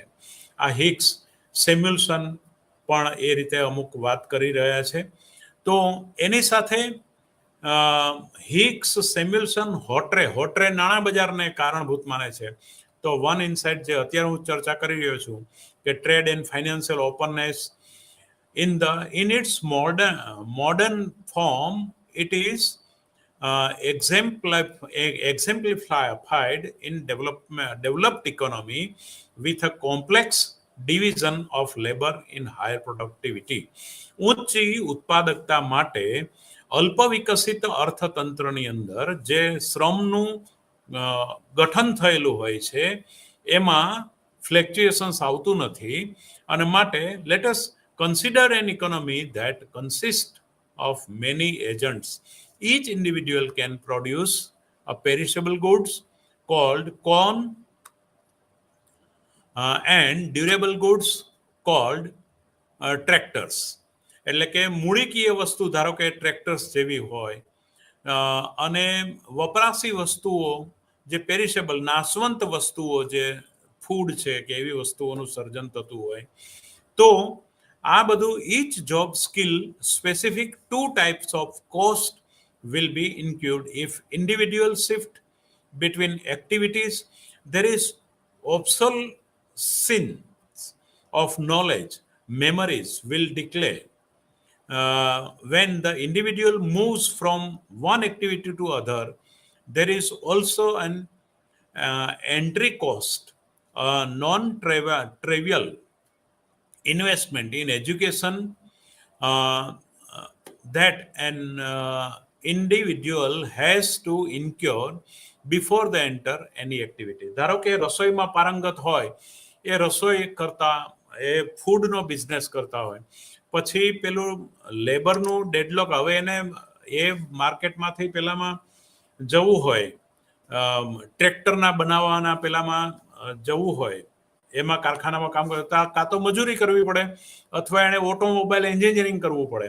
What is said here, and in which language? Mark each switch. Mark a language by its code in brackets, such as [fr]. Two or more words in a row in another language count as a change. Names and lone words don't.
[gu] આ હિક્સ, સેમ્યુલ્સન પણ એ રીતે અમુક વાત કરી રહ્યા છે. તો એની સાથે હિક્સ, સેમ્યુલ્સન, હોટરે નાણાં બજારને કારણભૂત માને છે. [en] તો one insight [gu] જે અત્યારે હું ચર્ચા કરી રહ્યો છું કે [en] trade and financial openness in its modern form, it is exemplified in developed economy with a complex division of labor in higher productivity. [gu] ઊંચી ઉત્પાદકતા માટે અલ્પ વિકસિત અર્થતંત્રની અંદર જે શ્રમનું ગઠન થયેલું હોય છે એમાં ફ્લેક્ચ્યુએશન્સ આવતું નથી, અને માટે [en] let us consider an economy that consists of many agents. Each individual can produce a perishable goods called corn and durable goods called tractors. [gu] એટલે કે મૂળિકીય વસ્તુ ધારો કે ટ્રેક્ટર્સ જેવી હોય, અને વપરાશી વસ્તુઓ જે પેરિશેબલ, નાશવંત વસ્તુઓ જે ફૂડ છે કે એવી વસ્તુઓનું સર્જન થતું હોય. તો આ બધું [en] each job skill specific 2 types of cost will be incurred. If individuals shift between activities, there is obsolescence of knowledge, memories will declare. When the individual moves from one activity to other, there is also an entry cost, non-trivial investment in education that an individual has to incur before they enter any activity. [gu] ધારો કે રસોઈમાં પારંગત હોય, એ રસોઈ કરતા, એ ફૂડનો બિઝનેસ કરતા હોય, પછી પેલું લેબરનું ડેડલોક, હવે એને એ માર્કેટમાંથી પેલામાં જવું હોય, ટ્રેક્ટરના બનાવવાના પેલામાં જવું હોય, એમાં કારખાનામાં કામ કરતા કાં તો મજૂરી કરવી પડે અથવા એને [en] automobile engineering [gu] કરવું પડે.